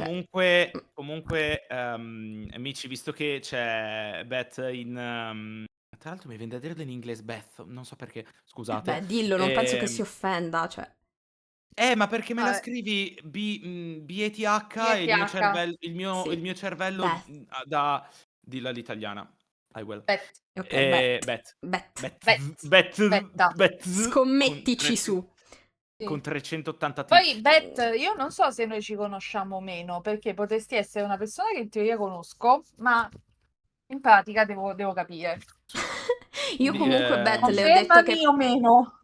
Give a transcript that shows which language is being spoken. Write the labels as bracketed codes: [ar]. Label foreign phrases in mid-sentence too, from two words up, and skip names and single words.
[it] comunque, amici, visto che c'è Beth tra l'altro mi viene da dirlo in inglese Beth, non so perché, scusate. Beh, dillo, non penso che si offenda, cioè... Ma perché me la Vabbè, scrivi B-E-T-H e ETH. il Sì, mio cervello, Beth, da dillo all'italiana. [en] I will. [it] Bet, ok, Beth, Bet. Beth. Bet bet, Bet betta. Bet con Scommettici 300 su. Sì. con 380 Poi, tic. Bet, io non so se noi ci conosciamo o meno, perché potresti essere una persona che in teoria conosco, ma in pratica devo capire. Io Di comunque, Beth, le ho detto Confermami che o meno.